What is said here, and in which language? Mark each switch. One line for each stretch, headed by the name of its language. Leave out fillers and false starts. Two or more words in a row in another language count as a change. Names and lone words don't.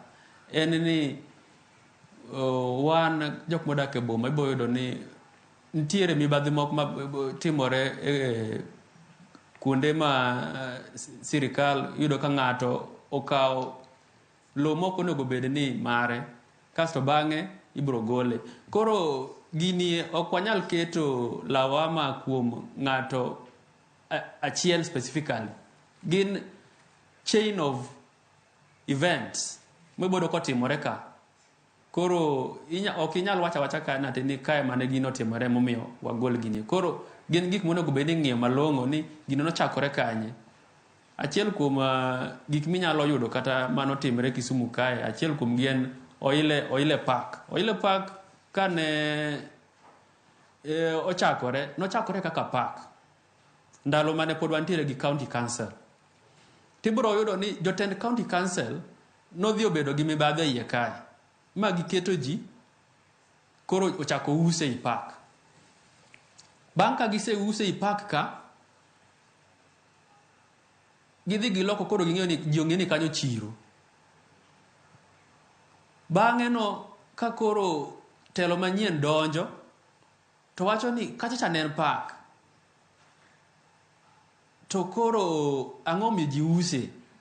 Luo (Kenya and Tanzania): En ni wan jok modak e boma iboyudo ni ntiere mibadhi moko ma timore kuonde ma sirikal yudo ka ng'ato okawo lowo moko onego bed ni mare kasto bang'e ibro gole. Koro gini ok wanyal keto lawama kuom ng'ato achiel specifically. Gin
English: chain of events
Luo (Kenya and Tanzania): mibodo kotimore ka. Koro ok inyal wacha ka nati ni kae mane gino timore momiyo wagol gini. Koro gin gik monego bed ni ng'iyo malong'o ni gino nochakore kanye. Achiel kuom gik minyalo yudo kata mano timre Kisumu kae, achiel kuom gien Oile Park. Oile Park kane nochakore kaka park ndalo mane pod wantiere gi county council. Tibro yudo ni jotend county council nodhi obedo gi mibadhi iye kae ma giketo ji koro ochako use i park. Bang' ka giseuse i park ka gidhi giloko koro ging'eyo ni ji ong'e ni kanyo chiro. Bang'e no ka koro telo manyien donjo to wacho ni kachacha ne en park to koro ang'o miyo ji use.